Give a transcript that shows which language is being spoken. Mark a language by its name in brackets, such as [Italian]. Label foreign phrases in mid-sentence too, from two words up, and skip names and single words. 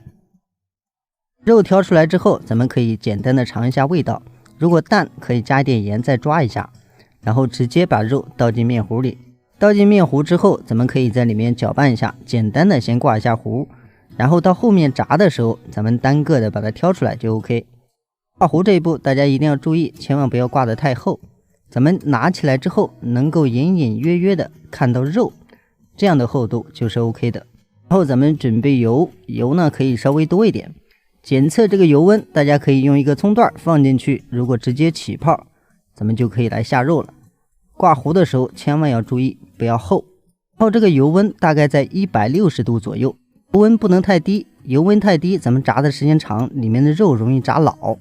[Chinese] 肉挑出來之後，咱們可以簡單的嘗一下味道，如果淡可以加一點鹽再抓一下，然後直接把肉倒進面糊裡。倒進面糊之後，咱們可以在裡面攪拌一下，簡单的先掛一下糊，然後到後面炸的时候，咱們单個的把它挑出來就 OK。掛糊這一步大家一定要注意，千萬不要掛得太厚，咱們拿起来之後能夠隱隱約約的看到肉，這樣的厚度就是 OK 的。然後咱們準備油，油呢可以稍微多一點。檢測這個油溫，大家可以用一個蔥段放進去，如果直接起泡，咱們就可以來下肉了。掛糊的时候千萬要注意不要厚。然後這個油溫大概在160度左右，油溫不能太低，油溫太低咱們炸的時間長，裡面的肉容易炸老。